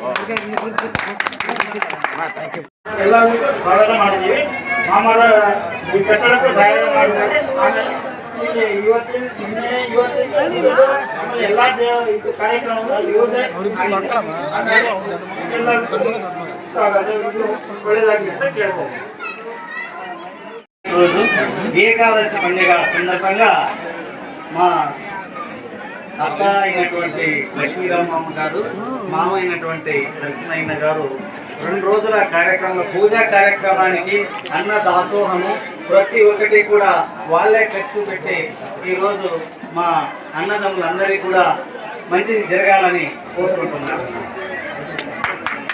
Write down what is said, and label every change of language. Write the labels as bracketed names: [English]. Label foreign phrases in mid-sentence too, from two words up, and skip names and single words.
[Kannada] ಎಲ್ಲರಿಗೂ ಸ್ವಾಗತ ಮಾಡ್ತೀವಿ. ಮಾಮರ ಈ ಕಟ್ಟಡಕ್ಕೂ ಸಹಾಯ ಮಾಡಿದ್ದಾರೆ. ಆಮೇಲೆ ಇವತ್ತಿನ ಎಲ್ಲ ಇದು ಕಾರ್ಯಕ್ರಮಗಳು ಇವ್ರದೇ ಎಲ್ಲರಿಗೂ ಸ್ವಾಗತ. ಒಳ್ಳೆಯದಾಗಲಿ ಅಂತ ಕೇಳ್ತಾರೆ. [Telugu] ఏకాదశి పండుగ సందర్భంగా మా అక్క అయినటువంటి లక్ష్మీరామమ్మ గారు, మామ అయినటువంటి నరసింహయ్య గారు 2 రోజుల కార్యక్రమంలో పూజా కార్యక్రమానికి అన్న దాసోహము ప్రతి ఒక్కటి కూడా వాళ్ళే ఖర్చు పెట్టి ఈరోజు మా అన్నదమ్ములందరికీ కూడా మంచి జరగాలని కోరుకుంటున్నారు.